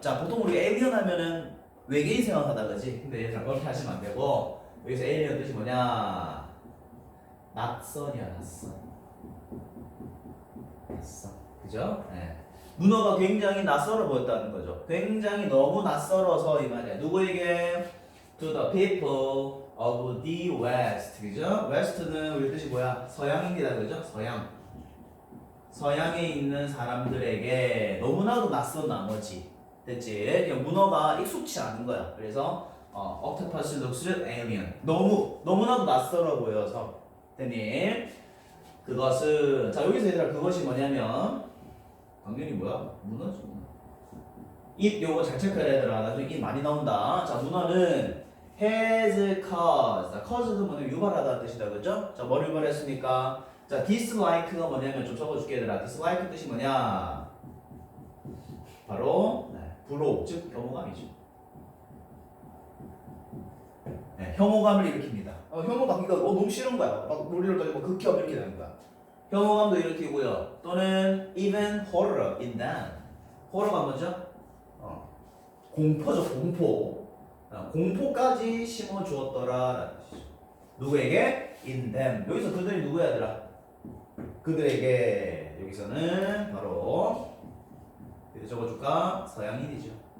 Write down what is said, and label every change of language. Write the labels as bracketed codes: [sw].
[ko] 자, 보통 우리가 alien 하면은 외계인 생각하다 그지? 근데 얘들아 그렇게 하시면 안 되고 여기서 alien 뜻이 뭐냐? 낯선이야, 낯선. 낯선. 그죠? 네. 문어가 굉장히 낯설어 보였다는 거죠. 굉장히 너무 낯설어서 이 말이야. 누구에게? [en] To the people of the West. [ko] 그죠? West는 우리 뜻이 뭐야? 서양입니다. 그죠? 서양. 서양에 있는 사람들에게 너무나도 낯선 나머지. 됐지? 그러니까 문어가 익숙치 않은 거야. [en] 그래서 octopus looks alien. [ko] 너무나도 낯설어 보여서. 됐니? 그것은 자 여기서 얘들아 그것이 뭐냐면 당연히 뭐야? 문어지. 잇 요거 잘 체크해야 되더라. 나중에 잇 많이 나온다. 자 문어는 has caused. 자, caused는 뭐냐면 유발하다는 뜻이다. 그죠? 자 뭘 유발했습니까? 자 dislike가 뭐냐면 좀 적어줄게 얘들아. dislike 뜻이 뭐냐? 바로 불호 즉 혐오감이죠. 네, 혐오감을 일으킵니다. 혐오감 그러니까 너무 싫은 거야. 막 놀이를 가지고 극혐 이렇게 되는 거야. 혐오감도 일으키고요. [en] 또는 even horror in them. [ko] horror가 뭐죠? 공포죠, 공포. 공포까지 심어주었더라라는 뜻이죠. [en] 누구에게? in them. [ko] 여기서 그들이 누구야, 얘들아? 그들에게 여기서는 바로 어디 적어줄까? 서양인이죠.